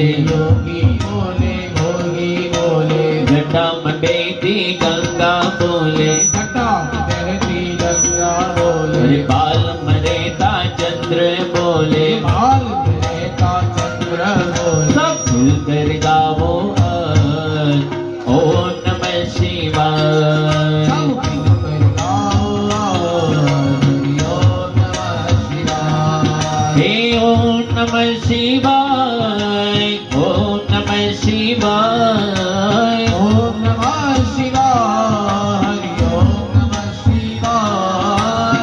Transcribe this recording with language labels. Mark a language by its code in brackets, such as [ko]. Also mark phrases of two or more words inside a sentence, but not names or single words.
[hi] योगी बोले भोगी बोले, जटा मंडेती गंगा बोले, घटा बहती गंगा बोले, अरे बाल मरेता चंद्र बोले, बाल रहता चंद्र बोले, सब मिलकर गावो [sa] ओम नमः शिवाय. [hi] सब मिलकर गाओ [sa] हरि ओम नमः शिवाय. हे ओम नमः शिवाय, ओम नमः शिवाय. ओम नमः शिवाय, हरि ओम नमः शिवाय.